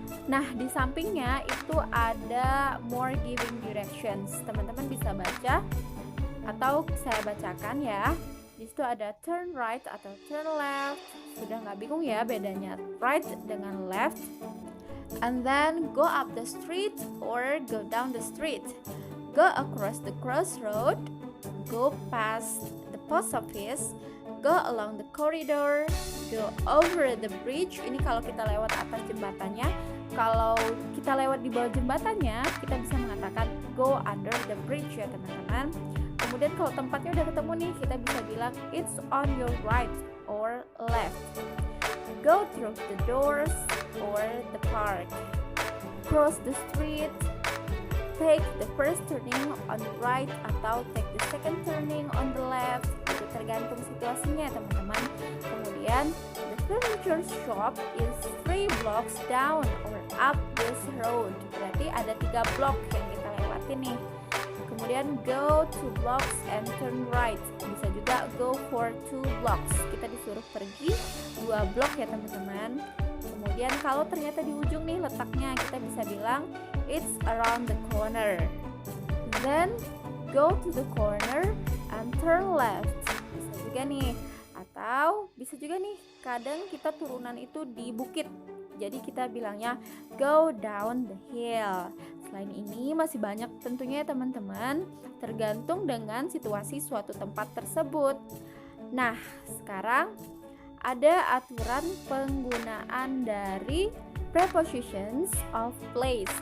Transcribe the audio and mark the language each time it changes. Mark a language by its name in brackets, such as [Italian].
[Indonesian] Nah di sampingnya itu ada [English] more giving directions, [Indonesian] teman-teman bisa baca atau saya bacakan ya. Di situ ada [English] turn right [Indonesian] atau [English] turn left, [Indonesian] sudah nggak bingung ya bedanya right dengan left. [English] And then go up the street or go down the street, go across the crossroad, go past the post office, go along the corridor, go over the bridge. [Indonesian] Ini kalau kita lewat atas jembatannya. Kalau kita lewat di bawah jembatannya, kita bisa mengatakan [English] go under the bridge [Indonesian] ya teman-teman. Kemudian kalau tempatnya udah ketemu nih, kita bisa bilang [English] it's on your right or left. Go through the doors or the park. Cross the street. Take the first turning on the right [Indonesian] atau [English] take the second turning on the left. [Indonesian] Itu tergantung situasinya teman-teman. Kemudian [English] the furniture shop is 3 blocks down or up this road. [Indonesian] Berarti ada 3 blok yang kita lewati nih. Kemudian [English] go 2 blocks and turn right. [Indonesian] Bisa juga [English] go for 2 blocks. [Indonesian] Kita disuruh pergi 2 blok ya teman-teman. Kemudian kalau ternyata di ujung nih letaknya, kita bisa bilang [English] it's around the corner. Then go to the corner and turn left. [Indonesian] Bisa juga nih. Atau bisa juga nih, kadang kita turunan itu di bukit. Jadi kita bilangnya [English] go down the hill. [Indonesian] Selain ini masih banyak tentunya ya teman-teman, tergantung dengan situasi suatu tempat tersebut. Nah, sekarang ada aturan penggunaan dari prepositions of place.